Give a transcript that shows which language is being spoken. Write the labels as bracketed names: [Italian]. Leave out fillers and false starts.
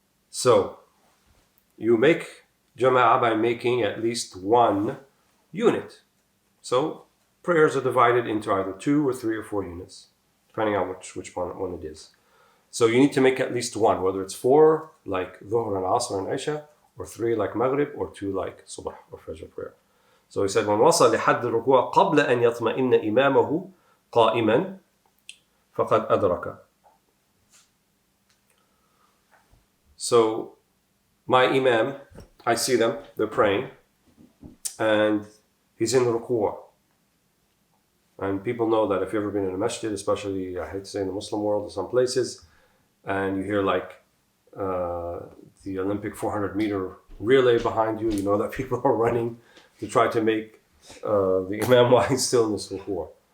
[English] So, you make Jama'ah by making at least one unit. So, prayers are divided into either 2 or 3 or 4 units, depending on which one it is. So you need to make at least one, whether it's 4 like Dhuhr and Asr and Isha, or 3 like Maghrib, or 2 like Subh or Fajr prayer. So he said, "When [Arabic] وصل لحد الركوع قبل أن يطمئن إمامه قائما فقد أدرك." [English] So my Imam, I see them, they're praying, and he's in the ruku'. And people know that if you've ever been in a masjid, especially, I hate to say in the Muslim world or some places, and you hear like the Olympic 400-meter relay behind you, you know that people are running to try to make the Imam while he's still in this ruku'.